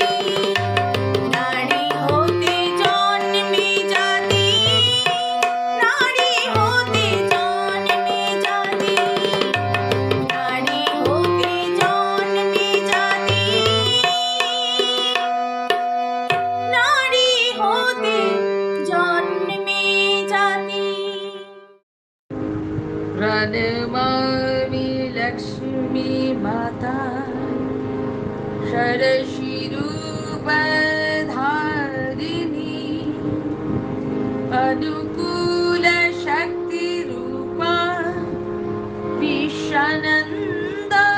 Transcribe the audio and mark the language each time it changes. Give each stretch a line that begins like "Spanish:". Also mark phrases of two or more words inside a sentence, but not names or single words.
Bangla: নারী হতে জন্মে জাতি, নারী হতে জন্মে জাতি। নারী হতে জন্মে জাতি, নারী হতে জন্মে জাতি।
Sanskrit: प्रणमामि लक्ष्मी माता षडशिरूपधारिणी अनुकूल शक्ति रूपा विश्वानन्द